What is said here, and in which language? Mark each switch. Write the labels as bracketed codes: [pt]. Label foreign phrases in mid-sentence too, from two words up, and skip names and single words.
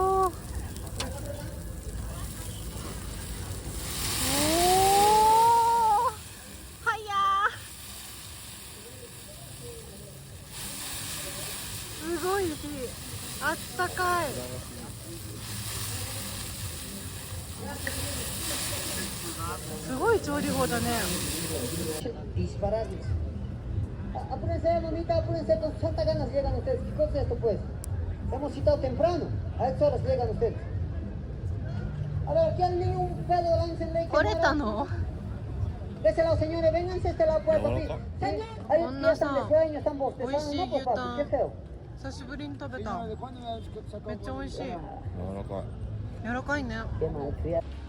[ja] おお、はやー、すごいしあったかい。すごい調理法だね。 [es] Disparates. Apúrense, mamita, apúrense, con santa ganas llegan ustedes. ¿Qué cosa es esto, pues? Hemos citado temprano. A estas horas llegan ustedes. A ver, aquí al niño un pedo, láncenle. [ja] 来れたの？ [es] De ese lado, señores, vénganse a este lado, pues, papi. Señor, ahí ya están de sueño, están bostezando, no, pues, papi, qué feo. [ja] 久しぶりに食べた。めっちゃ美味しい。柔らかい。柔らかいね。 [es] Qué malcriado.